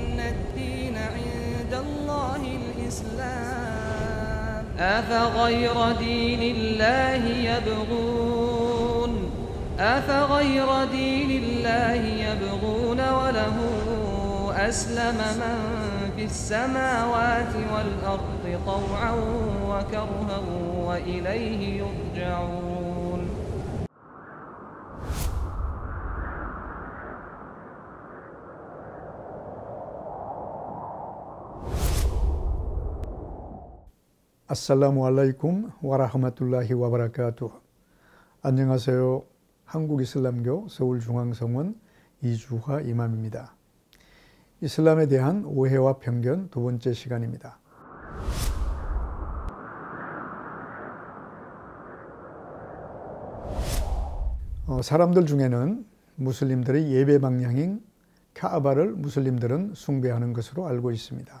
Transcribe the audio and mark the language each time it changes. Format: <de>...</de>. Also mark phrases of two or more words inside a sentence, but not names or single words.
<ar>الدين عند الله الإسلام أفغير دين الله يبغون وله أسلم من في السماوات والأرض طوعا وكرها وإليه يرجعون. السلام عليكم ورحمة الله وبركاته.</ar> <ko>안녕하세요. 한국이슬람교 서울중앙성원 이주화 이맘입니다. 이슬람에 대한 오해와 편견 두 번째 시간입니다. 사람들 중에는 무슬림들의 예배 방향인 카아바를 무슬림들은 숭배하는 것으로 알고 있습니다.</ko>